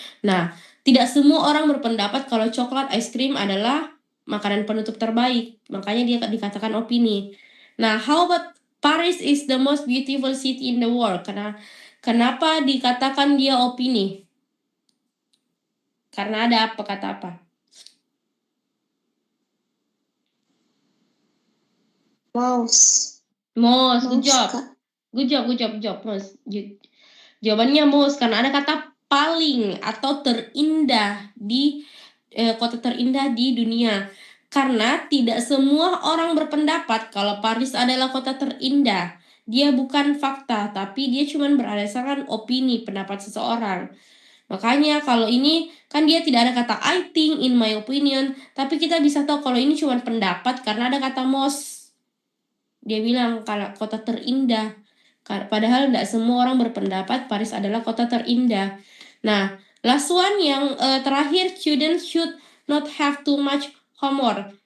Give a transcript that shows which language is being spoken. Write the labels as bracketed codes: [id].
[id] Nah, tidak semua orang berpendapat kalau coklat ice cream adalah makanan penutup terbaik. Makanya dia dikatakan opini. Nah, [en] how about Paris is the most beautiful city in the world? [id] Kenapa dikatakan dia opini? Karena ada apa kata apa? [en] Mouse. Most, good Mouse, job. [id] Kak. [en] Good job, Most. [id] Jawabannya most, karena ada kata paling atau terindah di kota terindah di dunia. Karena tidak semua orang berpendapat kalau Paris adalah kota terindah. Dia bukan fakta, tapi dia cuma berdasarkan opini, pendapat seseorang. Makanya kalau ini kan dia tidak ada kata [en] I think, in my opinion, [id] tapi kita bisa tahu kalau ini cuma pendapat karena ada kata most. Dia bilang kalau kota terindah. Padahal tidak semua orang berpendapat Paris adalah kota terindah. Nah, [en] last one [id] yang terakhir, [en] students should not have too much homework.